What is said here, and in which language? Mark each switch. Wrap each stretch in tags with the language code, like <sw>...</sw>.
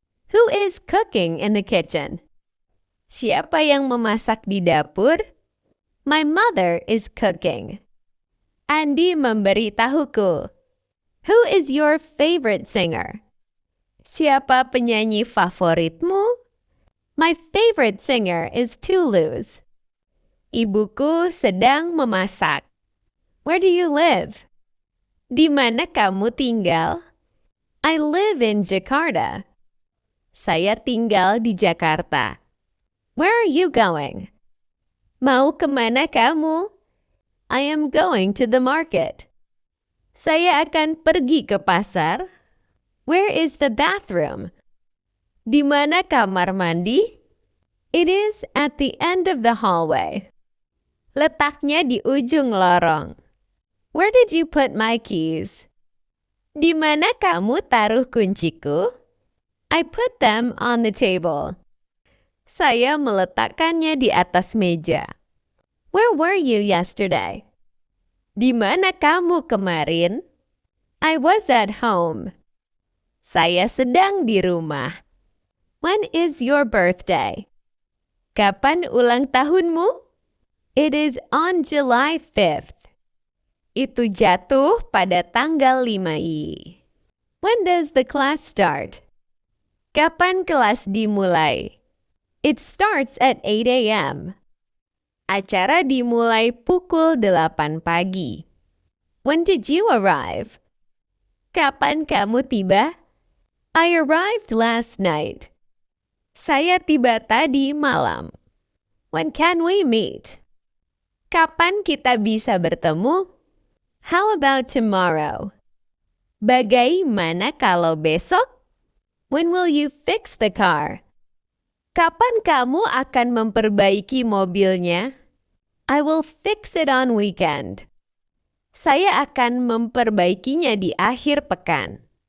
<en>Who is cooking in the kitchen?</en> <id>Siapa yang memasak di dapur?</id> <en>My mother is cooking.</en> <id>Andy memberitahuku.</id> <en>Who is your favorite singer?</en> <id>Siapa penyanyi favoritmu?</id> <en>My favorite singer is Toulouse.</en> <id>Ibuku sedang memasak.</id> <en>Where do you live?</en> <id>Di mana kamu tinggal?</id> <en>I live in Jakarta.</en> <id>Saya tinggal di Jakarta.</id> <en>Where are you going?</en> <id>Mau kemana kamu?</id> <en>I am going to the market.</en> <id>Saya akan pergi ke pasar.</id> <en>Where is the bathroom?</en> <id>Di mana kamar mandi?</id> <en>It is at the end of the hallway.</en> <id>Letaknya di ujung lorong.</id> <en>Where did you put my keys?</en> <id>Di mana kamu taruh kunciku?</id> <en>I put them on the table.</en> <id>Saya meletakkannya di atas meja.</id> <en>Where were you yesterday?</en> <id>Di mana kamu kemarin?</id> <en>I was at home.</en> <id>Saya sedang di rumah.</id> <en>When is your birthday?</en> <id>Kapan ulang tahunmu?</id> <en>It is on July 5th.</en> <id>Itu jatuh pada tanggal 5i.</id> <en>When does the class start?</en> <id>Kapan kelas dimulai?</id> <en>It starts at 8 a.m.</en> <id>Acara dimulai pukul 8 pagi.</id> <en>When did you arrive?</en> <id>Kapan kamu tiba?</id> <en>I arrived last night.</en> <id>Saya tiba tadi malam.</id> <en>When can we meet?</en> <id>Kapan kita bisa bertemu?</id> <en>How about tomorrow?</en> <id>Bagaimana kalau besok?</id> <en>When will you fix the car?</en> <id>Kapan kamu akan memperbaiki mobilnya?</id> <en>I will fix it on weekend.</en> <id>Saya akan memperbaikinya di akhir pekan.</id>